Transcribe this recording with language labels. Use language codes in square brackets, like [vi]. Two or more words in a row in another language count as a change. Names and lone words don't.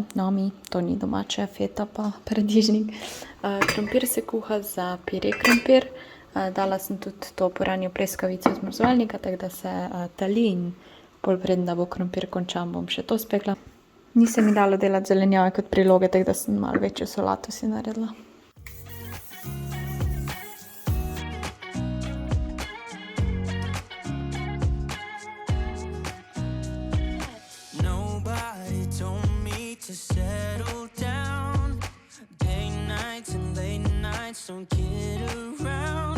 [sl] No, to ni domače, feta pa paradižnik. Krompir se kuha za pire krompir. Dala sem tudi to poranjo pleskavico iz mrzovalnika, tako da se tali in pol preden, da bo krompir končan, bom še to spekla. Nisem mi dala delati zelenjave kot priloge, tako da sem malo večjo solato si naredila. [en] Nobody told me to settle down. Day nights and late nights don't get around.